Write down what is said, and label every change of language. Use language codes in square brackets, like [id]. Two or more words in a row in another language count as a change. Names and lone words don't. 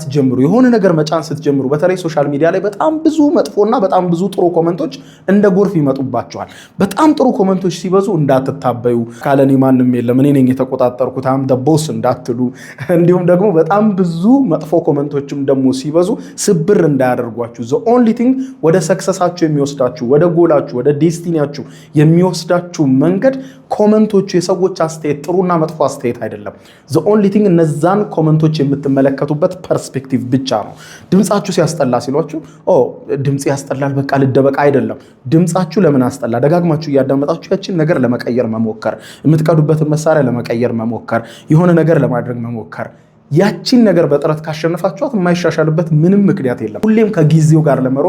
[am] ጀምሩ የሆነ ነገር መጫን ስትጀምሩ በተለይ ሶሻል ሚዲያ ላይ በጣም ብዙ መጥፎና በጣም ብዙ ጥሩ ኮሜንቶች እንደ ጎርፍ ይመጡባቸዋል በጣም ጥሩ ኮሜንቶች ሲበዙ እንዳትታበዩ ካለኔ ማንንም የለም እኔ ነኝ የተቆጣጠርኩት [en] am boss [am] እንዳትሉ እንዲሁም ደግሞ በጣም ብዙ መጥፎ ኮሜንቶችም ደግሞ ሲበዙ ስብር እንዳያደርጓችሁ [en] the only thing [am] ወደ ሰክሰሳችሁ የሚወስዳችሁ ወደ ጎላችሁ ወደ ዴስቲኒያችሁ የሚወስዳችሁ መንገድ ኮሜንቶቹ የሰዎች አስተያየት ጥሩና መጥፎ አስተያየት አይደለም [en] the only thing [am] እነዛን ኮሜንቶች የምትመለከቱበት ፐርስፔክቲቭ ብቻ ነው ድምጻችሁ ሲያስጠላ ሲሏችሁ ድምጽ ያስጠላል በቃ ልደበቃ አይደለም ድምጻችሁ ለምን አስጠላ ደጋግማችሁ ያዳመጣችሁ ያችን ነገር ለመቀየር መሞከር የምትቀዱበትን መሳሪያ ለመቀየር መሞከር የሆነ ነገር ለማድረግ መሞከር ያቺን ነገር በጥረት ካሸነፋችኋት የማይሻሻልበት ምንም ምክንያት የለም ሁሌም ከጊዜው ጋር ለመሮጥ